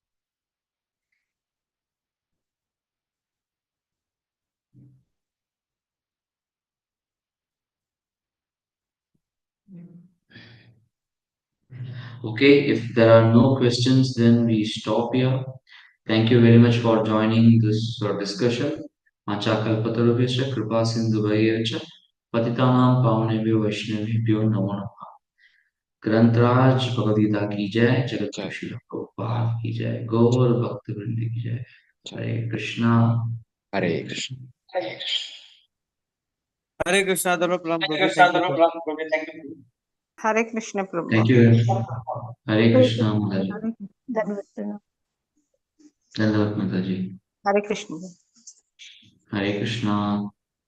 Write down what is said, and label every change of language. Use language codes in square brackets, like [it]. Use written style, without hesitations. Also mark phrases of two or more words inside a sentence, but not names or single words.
[en] Okay, if there are no questions, then we stop here. Thank you very much for joining this discussion. [sa] वाञ्छाकल्पतरुभ्यश्च कृपा सिन्धुभ्यश्च पतितानां पावनेभ्यो वैष्णवेभ्यो नमो नमः. [hi] ग्रंथराज भगवदगीता की जय, जगत गुरु Jai. श्रील प्रभुपाद की जय, गौर भक्त वृंद की जय। Jai. हरे कृष्णा। हरे Hare Krishna. कृष्ण। हरे कृष्ण। Hare Krishna, Dharma Prabhu. हरे Prabhu. कृष्णा। [en] Thank you, [hi] धर्म Prabhu. प्राप्त करो। [en] thank you. [hi] Hare Krishna [en] थैंक [hi] Prabhu. यू। हरे Hare कृष्णा माता जी। Krishna. धन्यवाद माता जी। Hare Krishna. हरे कृष्णा।